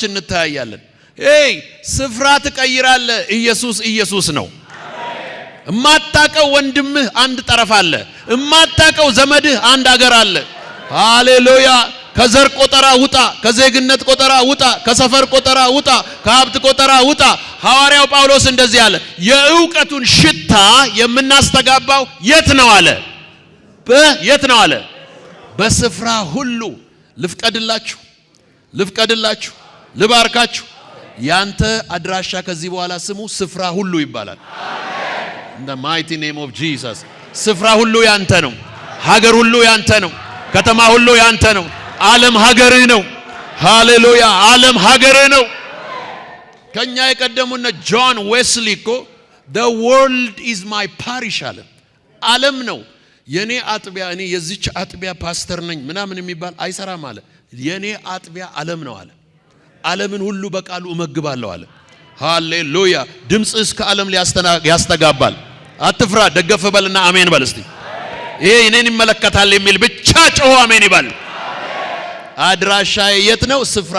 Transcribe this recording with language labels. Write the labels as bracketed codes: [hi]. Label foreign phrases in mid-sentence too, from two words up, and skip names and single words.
[am] እንተያያለን። ስፍራ ትቀይራለህ። ኢየሱስ ነው። እማታቀው ወንድምህ አንድ ጠረፍ አለ። እማታቀው ዘመድህ አንድ አገር አለ። ሃሌሉያ። ከዘር ቆጠራ ውጣ፣ ከዜግነት ቆጠራ ውጣ፣ ከሰፈር ቆጠራ ውጣ፣ ከሀብት ቆጠራ ውጣ። ሐዋርያው ጳውሎስ እንደዚህ አለ፣ የዕውቀቱን ሽታ የምናስተጋባው የት ነው አለ? የት ነው አለ? በስፍራ ሁሉ። ልፍቀድላችሁ፣ ልባርካችሁ። ያንተ አድራሻ ከዚህ በኋላ ስሙ ስፍራ ሁሉ ይባላል። [en] In the mighty name of Jesus. [am] ስፍራ ሁሉ ያንተ ነው። ሀገር ሁሉ ያንተ ነው። ከተማ ሁሉ ያንተ ነው። ዓለም ሀገርህ ነው። ሃሌሉያ። ዓለም ሀገርህ ነው። ከኛ የቀደሙና ጆን ዌስሊ እኮ [en] the world is my parish [am] አለ። ዓለም ነው የኔ አጥቢያ። እኔ የዚች አጥቢያ ፓስተር ነኝ ምናምን የሚባል አይሰራም አለ። የኔ አጥቢያ ዓለም ነው አለ። ዓለምን ሁሉ በቃሉ እመግባለሁ አለ። ሃሌሉያ። ድምጽህ እስከ ዓለም ያስተጋባል። አትፍራ። ደገፍ በልና አሜን በል እስቲ። ይሄ እኔን ይመለከታል የሚል ብቻ ጮህ አሜን ይበል። አድራሻዬ የት ነው?